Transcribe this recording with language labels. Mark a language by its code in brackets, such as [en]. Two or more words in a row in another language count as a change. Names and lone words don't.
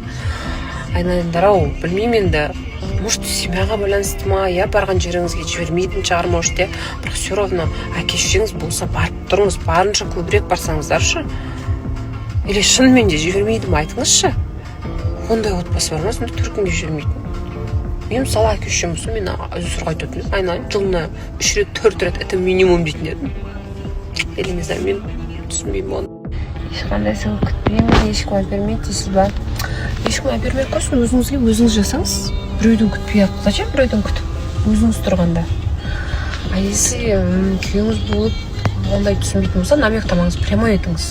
[kk] Айналайындар-ау, білмеймін енді, может семьяға байланысты ма, я барған жеріңізге жібермейтін шығар, может, бірақ [ru] все равно [kk] әке-шешеңіз болса барып тұрыңыз, барынша көбірек барсаңыздаршы. Или шынымен де жібермейді ме, айтыңызшы. Ондай отбасы бар ма, сонда төркінге жібермейтін. Мен мысалы әке-шешем болса, мен өзі сұрғайтын, айналайын жылына 3 рет 4 рет [ru] это минимум [kk] дейтін едім. [ru] Или не знаю, [kk] мен түсінбеймін оны. Ешқандай сыйлық күтпеймін, ешкім әпермейді дейсіз ба? Ешкім әпермей қойсын, өзіңізге өзіңіз жасаңыз. Біреудің күтпей-ақ, зачем біреудің күтіп? Өзіңіз тұрғанда. [ru] А если [kk] күйеуіңіз болып ондай түсінбейтін болса, намектамаңыз, прямо айтыңыз.